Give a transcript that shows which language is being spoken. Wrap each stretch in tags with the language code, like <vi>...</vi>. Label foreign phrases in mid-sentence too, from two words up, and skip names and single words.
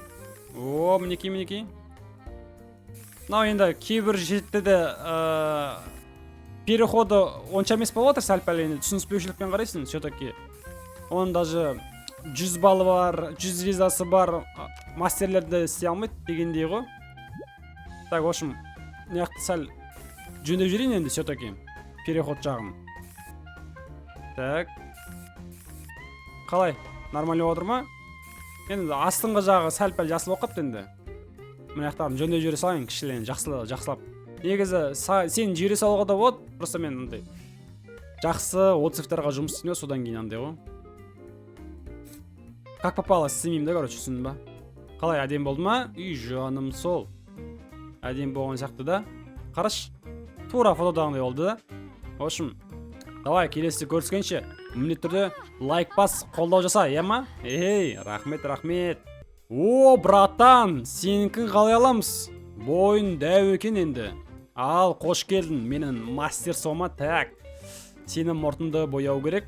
<kk>О, мінекей. Енді кейбір жерде де переходы онша емес болып отыр, сәл-пәл енді түсініспеушілікпен қарайсың, все-таки. Оның даже 100 баллы бар, 100 звездасы бар мастерлерді істей алмайды дегендей ғой.</kk> <ru>Так, в общем,</ru> <kk>неяқты сәл жөндеп жүрейін енді</kk> <ru>все-таки переход</ru> <kk>жағын. Так. Қалай? Нормально отыр ма? Енді астыңғы жағы сәл-пәл жасыл болып қапты енді. Мына жақтарын жөндеп жүре салайын, кішілен жақсылап. Негізі сен жүре салуға да болады, просто мен андай жақсы отзывтарға жұмыс істеймін, содан кейін андай ғой.</kk> <ru>Как попало</ru> <kk>істемеймін да, короче, түсіндің ба? Қалай, әдем болды ма? Үй, жаным сол. Әдем болған сияқты да. Қараш, тура фотодағындай болды да.</kk> <ru>В общем, давай</ru> <kk>келесі көріскенше, міндетті түрде лайк бас, қолдау жаса, е ма? Рахмет. О, братан, сенікін қалай аламыз? Бойын дәу екен енді. Ал, қош келдің, менің мастер сома. Так, сенің мұртыңды бояу керек.</kk>